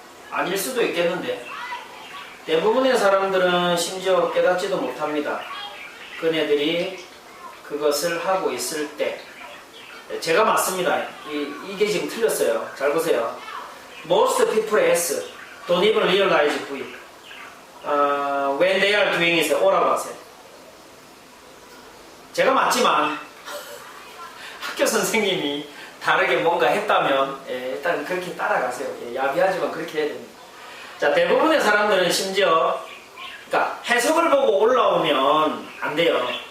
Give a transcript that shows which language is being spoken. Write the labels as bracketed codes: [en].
[ko] 아닐 수도 있겠는데 대부분의 사람들은 심지어 깨닫지도 못합니다. 그네들이 그것을 하고 있을 때 제가 맞습니다. 이게 지금 틀렸어요. 잘 보세요. [en] Most people S don't even realize V when they are doing it O [ko] 라고 하세요. 제가 맞지만 학교 선생님이 다르게 뭔가 했다면 일단 그렇게 따라가세요. 야비하지만 그렇게 해야 됩니다. 자, 대부분의 사람들은 심지어 그러니까 해석을 보고 올라오면 안 돼요.